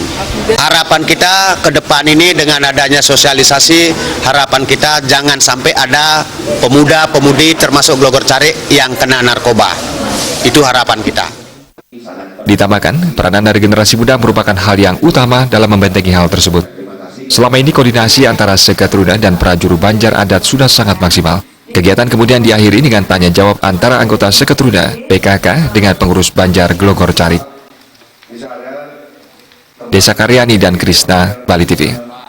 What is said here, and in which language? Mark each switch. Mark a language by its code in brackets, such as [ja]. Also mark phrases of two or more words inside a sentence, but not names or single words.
[id] Harapan kita ke depan ini dengan adanya sosialisasi, harapan kita jangan sampai ada pemuda-pemudi termasuk Glogor Carik yang kena narkoba. Itu harapan kita. Ditambahkan, peranan dari generasi muda merupakan hal yang utama dalam membentengi hal tersebut. Selama ini koordinasi antara Seketruna dan prajuru Banjar adat sudah sangat maksimal. Kegiatan kemudian diakhiri dengan tanya jawab antara anggota Seketruna, PKK dengan pengurus Banjar Glogor Carik. Desa Karyani dan Krisna, Bali TV.